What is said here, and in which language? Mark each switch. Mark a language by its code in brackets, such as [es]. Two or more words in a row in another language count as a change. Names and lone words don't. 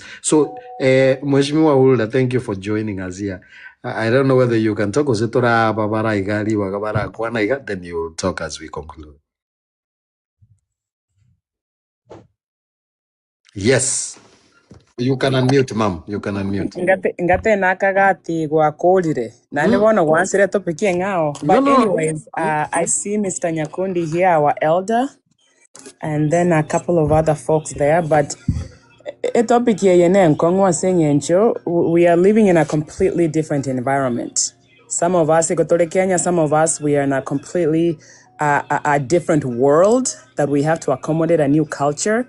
[en] So, Mheshimiwa Hulda, thank you for joining us here. I don't know whether you can talk, then you talk as we conclude. Yes. You can unmute, ma'am. You can unmute. [guz] Ngate nakagati gwakolire. Nani bono gwansire topic ngao. [en] But anyways, I see Mr. Nyakundi here, our elder, and then a couple of other folks there. But a topic here, we are living in a completely different environment. Some of us, Kenya, some of us, we are in a completely a different world that we have to accommodate a new culture.